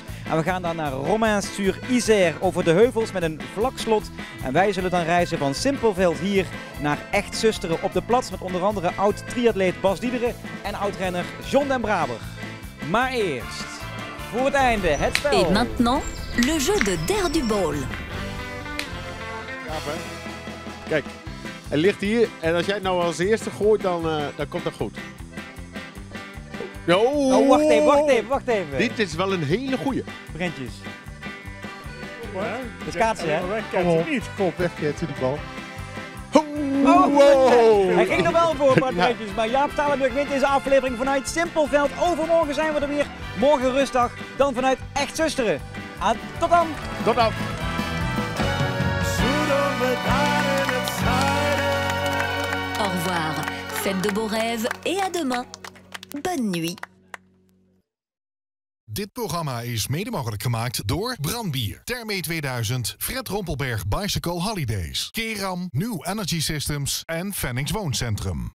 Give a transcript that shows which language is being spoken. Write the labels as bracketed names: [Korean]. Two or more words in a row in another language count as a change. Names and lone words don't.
[Dutch] En we gaan dan naar Romains-sur-Isère over de heuvels met een vlak slot. En wij zullen dan reizen van Simpelveld hier naar Echt Zusteren op de plaats. Met onder andere oud-triatleet Bas Diederen en oud-renner John den Braber. Maar eerst, voor het einde, het spel. [French] Et maintenant, le jeu de Der du Bol. [Dutch] Kijk, hij ligt hier en als jij het nou als eerste gooit, dan komt dat goed. Oh, wacht even. Dit is wel een hele goeie. Brentjes. De schaatsen, hè? Kom, wegketsen die bal. Wow. Hij ging er wel voor, Bart Brentjes. Maar Jaap Stalenburg wint deze aflevering vanuit Simpelveld. Overmorgen zijn we er weer. Morgen rustdag, dan vanuit Echt Zusteren. Tot dan. Tot dan. [French] Au revoir, faites de beaux rêves et à demain. Bonne nuit. [Dutch] Dit programma is mede mogelijk gemaakt door Brandbier, Thermé 2000, Fred Rompelberg Bicycle Holidays, Keram, New Energy Systems en Fennings Wooncentrum.